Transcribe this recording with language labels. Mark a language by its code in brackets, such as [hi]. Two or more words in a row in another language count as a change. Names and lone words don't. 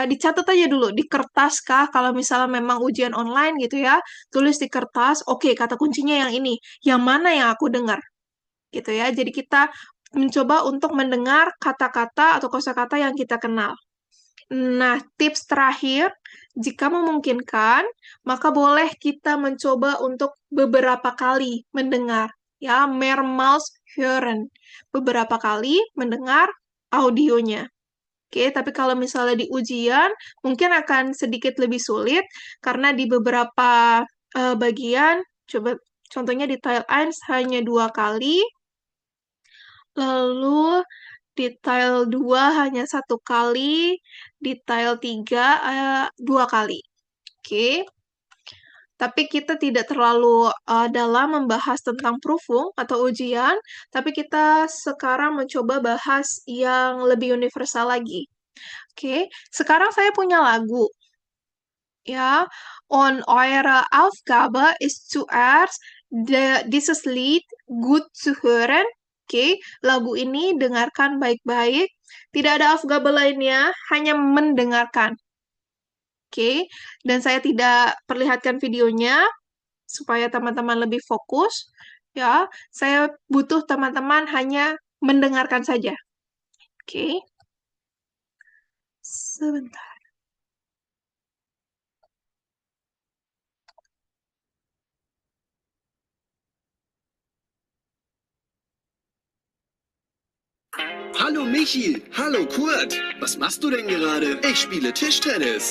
[id] Dicatat aja dulu di kertas kah, kalau misalnya memang ujian online gitu ya, tulis di kertas, oke, kata kuncinya yang ini, yang mana yang aku dengar, gitu ya. Jadi kita mencoba untuk mendengar kata-kata atau kosakata yang kita kenal. Nah, tips terakhir, jika memungkinkan, maka boleh kita mencoba untuk beberapa kali mendengar, ya, [de] mehrmals hören, [id] beberapa kali mendengar audionya. Oke, tapi kalau misalnya di ujian, mungkin akan sedikit lebih sulit, karena di beberapa bagian, coba contohnya di Teil 1 hanya 2 kali, lalu detail 2 hanya 1 kali, detail 3 2 kali. Oke. Tapi kita tidak terlalu dalam membahas tentang proofung atau ujian, tapi kita sekarang mencoba bahas yang lebih universal lagi. Oke, sekarang saya punya lagu. [de] Ja, und eure Aufgabe ist zuerst, dieses Lied gut zu hören. [id] Oke, lagu ini dengarkan baik-baik. Tidak ada Aufgabe lainnya, hanya mendengarkan. Oke, dan saya tidak perlihatkan videonya supaya teman-teman lebih fokus. Ya, saya butuh teman-teman hanya mendengarkan saja. Oke, sebentar. [de] Hallo Michi, hallo Kurt. Was machst du denn gerade? Ich spiele Tischtennis.